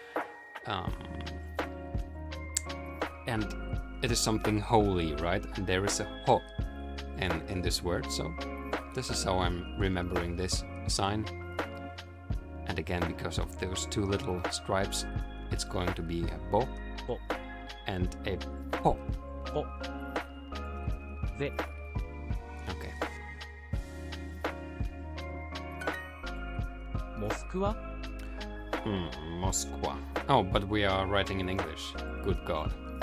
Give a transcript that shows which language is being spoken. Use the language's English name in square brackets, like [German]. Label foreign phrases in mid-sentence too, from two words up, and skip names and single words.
[English] And it is something holy, right? And there is a ho in this word, so this is how I'm remembering this sign. And again, because of those two little stripes, it's going to be a bo, Bo. and a ho. Bo. Ze. Okay. Moskva. Moskva. Oh, but we are writing in English. Good God.